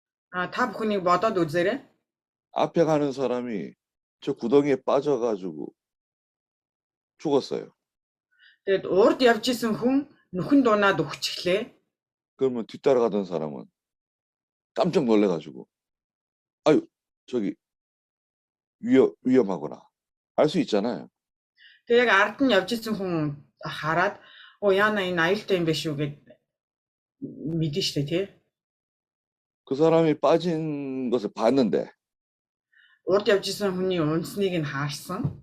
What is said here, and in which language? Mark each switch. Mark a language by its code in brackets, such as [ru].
[mn] Та бүхнийг бодоод үзээрэй. [ko] 앞에 가는 사람이 저 구덩이에 빠져가지고 죽었어요. [mn] Тэгэд урд явж исэн хүн нүхэн дунаад өгчихлээ. [ko] 그러면 뒤따라가던 사람은 깜짝 놀래가지고 아유 저기 위험하구나 알 수 있잖아요. [mn] Тэг яг ард нь явж исэн хүн хараад яана энэ аюултай юм биш үү гэд мэдэн штэ тий. [ko] 그 사람이 빠진 것을 봤는데 [mn] урд явж исэн хүний унсныг нь харсан.